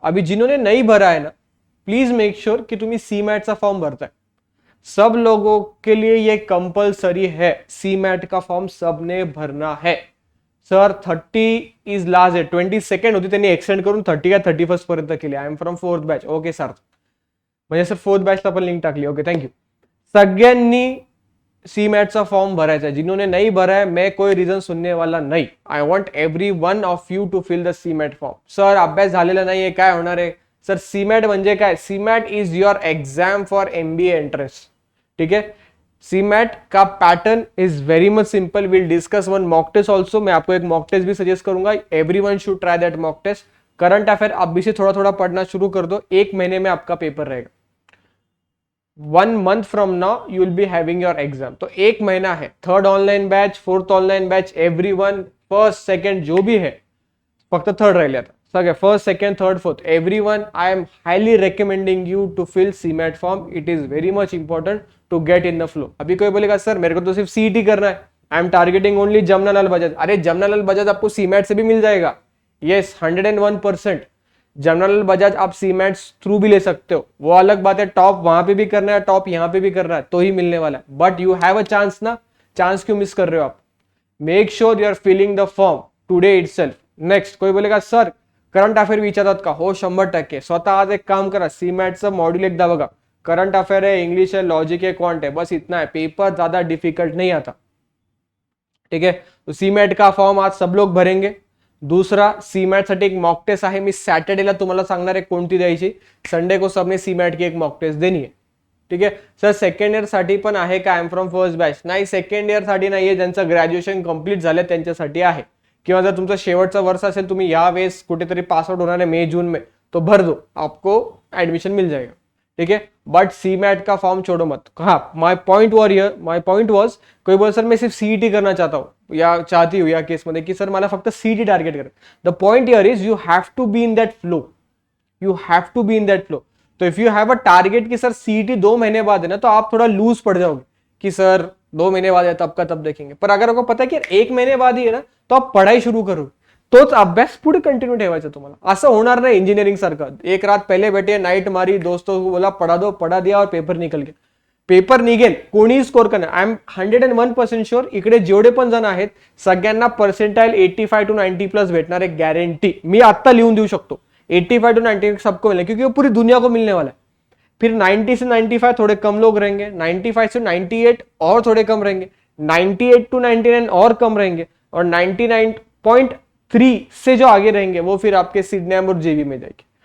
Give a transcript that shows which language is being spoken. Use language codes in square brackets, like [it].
[hi] अभी जिन्होंने नहीं भरा है ना, [en] please make sure [hi] कि तुम्हें सी मैट का फॉर्म भरता है. सब लोगों के लिए ये कंपल्सरी है. सी मैट का फॉर्म सबने भरना है. [en] Sir 30 is last date. [mr] 22 होती, त्यांनी एक्सटेंड करून 30 या 31 पर्यंत केली. [en] I am from fourth batch. [mr] Okay sir, म्हणजे सर फोर्थ बॅचला पण लिंक टाकली. Okay thank you. सगळ्यांनी सी मैट्सचा फॉर्म भरायचा है. [hi] जिन्होंने नहीं भरा है, मैं कोई रीजन सुनने वाला नहीं. [en] I want every one of you to fill the C MAT form. [mr] Sir अभ्यास झालेला नाहीये, काय होणार आहे? सर सी मैट म्हणजे काय? [en] CMAT is your exam for MBA entrance. ठीक है, CMAT का pattern is very much simple. Will discuss one mock test also. [hi] मैं आपको एक मॉक टेस्ट भी सजेस्ट करूंगा. [en] Everyone should try that mock test. [hi] Current affair अभी से थोड़ा थोड़ा पढ़ना शुरू कर दो. एक महीने में आपका पेपर रहेगा. [en] 1 month from now you will be having your exam. [hi] तो एक महीना है. Third online batch, fourth online batch, everyone first second जो भी है, फक्त थर्ड राहिला था. [mr] सगळे first second third fourth everyone. [en] I am highly recommending you to fill CMAT form. It is very much important to get in the flow. [hi] अभी कोई बोलेगा सर मेरे को तो सिर्फ CET करना है, [en] I am targeting only Jamnalal Bajaj. [hi] अरे जमनालाल बजाज आपको सी मैट से भी मिल जाएगा. यस 101%. जमनालाल बजाज आप सी मैट्स थ्रू भी ले सकते हो. वो अलग बात है, टॉप वहां पे भी करना है, टॉप यहाँ पे भी करना है तो ही मिलने वाला है. [en] But you have a chance ना. [hi] चांस क्यों मिस कर रहे हो आप? [en] Make sure you are filling the form today itself. [mr] Next [hi] कोई बोलेगा [mr] सर करंट अफेअर विचारतात का? हो 100%. स्वतः आज एक काम करा, सी मैटचं मॉड्यूल एकदा बघा. [hi] करंट अफेयर है, इंग्लिश है, लॉजिक है, क्वांट है, बस इतना है. पेपर ज्यादा डिफिकल्ट नहीं आता. ठीक है, तो सी मैट का फॉर्म आज सब लोग भरेंगे. [mr] दूसरा, सी मैट साठी एक मॉक टेस्ट आहे. मी सॅटर्डेला तुम्हाला सांगणार आहे कोणती द्यायची. [hi] संडे को सबने सी मैट की एक मॉक टेस्ट देनी है. ठीक है सर. [mr] सेकंड इयर साठी पण आहे का? [en] I am from first batch. [mr] नाही, सेकंड इयर साठी नाहीये. ज्यांचं ग्रॅज्युएशन कंप्लीट झालं त्यांच्यासाठी आहे. किंवा जर तुमचं शेवटचं वर्ष असेल, तुम्ही या वेळेस कुठेतरी पासआउट होणार आहे [hi] मे जून में, तो भर दो, आपको एडमिशन मिल जाएगा. ठीक है, बट सी मैट का फॉर्म छोड़ो मत. हाँ, [en] my point was [hi] कोई बोल सर मैं सिर्फ CET करना चाहता हूँ या चाहती हूँ [mr] या केस मध्ये की सर मला फक्त CET टार्गेट कर. [en] The point here is you have to be in that flow. You have to be in that flow. [hi] तो if you have a target कि सर CET 2 महीने बाद है ना, तो आप थोड़ा लूज पड़ जाओगे कि सर 2 महीने बाद है तब का तब देखेंगे. पर अगर आपको पता है कि 1 महीने बाद ही है ना, तो आप पढ़ाई शुरू करो. [mr] तोच अभ्यास पुढे कंटिन्यू ठेवायचा तुम्हाला. असं होणार नाही इंजिनिअरिंग सारखं [hi] एक रात पहले बैठे, नाइट मारी, दोस्तों को बोला पढ़ा दो, पढ़ा दिया और पेपर निकल गया. [mr] पेपर निघेल, कोणी स्कोर करणार. [en] I am 101% sure [mr] इकडे जेवढे पण जण आहेत सगळ्यांना पर्सेंटाइल 85 to 90 प्लस भेटणार आहे, गॅरंटी. मी आता लिहून देऊ शकतो 85 to 90 [hi] सबको मिलेगा, क्योंकि वो पूरी दुनिया को मिलने वाला है. फिर 90 से 95 थोड़े कम लोग रहेंगे, 95 से 98 और थोड़े कम रहेंगे, 98 to 99 और कम रहेंगे, और 99.3 से जो आगे रहेंगे वो फिर आपके सिडनेम और JV में जाएंगे.